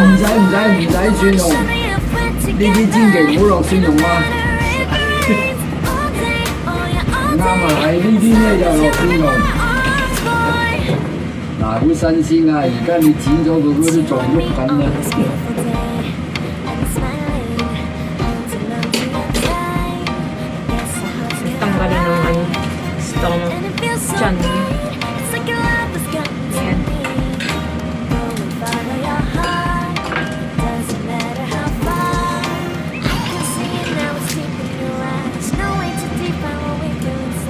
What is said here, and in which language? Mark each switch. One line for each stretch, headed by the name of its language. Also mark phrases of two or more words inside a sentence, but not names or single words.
Cantonese: 唔使蒜蓉，呢啲千祈唔好落蒜蓉啊！啱啊，係呢啲咧就落蒜蓉。嗱，好新鮮啊！而家你剪咗佢嗰啲仲喐緊啊！
Filipino: Tanggalin ng ano, stomach, tiyan. Yan.
English: No way to define what we do.